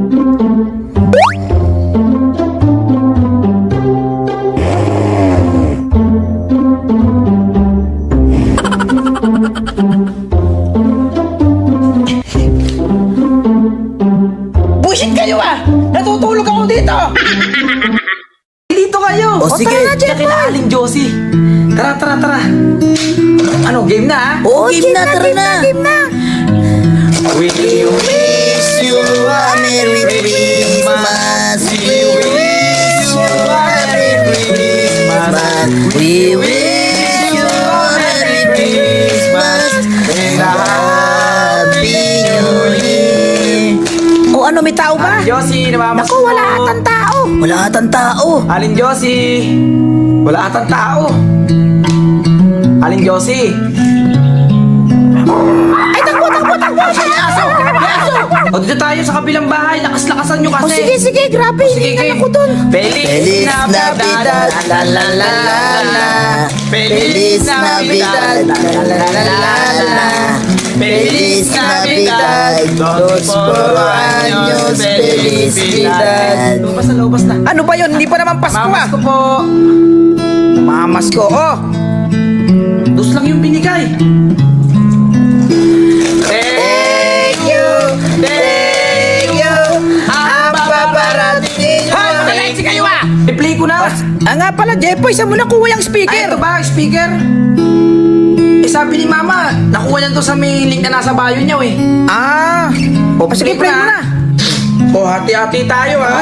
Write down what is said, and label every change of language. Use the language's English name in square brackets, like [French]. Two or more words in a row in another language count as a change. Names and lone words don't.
[Filipino] Bullshit kayo ah! Natutulog ako dito! Dito kayo! O, sige. Tara na, Jepoy! Josie. Tara, tara, tara. Ano, game na ah? Oo, game na, tara na. Game na. [English] We wish you a Merry Christmas. We wish you a Merry Christmas. We wish you a Merry Christmas and a Happy New Year. [Filipino] O ano, may tao ba? Josie, namamas Naku, wala atang tao. Wala atang tao. Alin Josie? Wala atang tao. Alin Josie? Ay, takbo, takbo, takbo. May aso! May aso! O dito tayo sa kabilang bahay. Lakas-lakasan nyo O kasi. sige, sige, grabe. Sige, Hindi game. ako dun. [Spanish] Feliz Navidad, la la la la la. Feliz Navidad, la la la la la. Feliz Navidad, dos por años, felicidad. [Filipino] Lumabas na, lumabas na. Ano ba yun? Hindi pa naman Pasko Mamas ah. ko po. Mamas ko. Oh. Dos lang yung binigay. [English] Thank you, thank you. [Filipino] Ang babarating. Hoy, matalexi kayo ah. I-play ko na. Nga pala, Jepoy, saan mo nakuha yung Ay, speaker? ito ba? Speaker? Sabi ni mama, nakuha niya to sa may link na nasa bio niya eh. O, sige, play mo na. O, hati-hati tayo ha.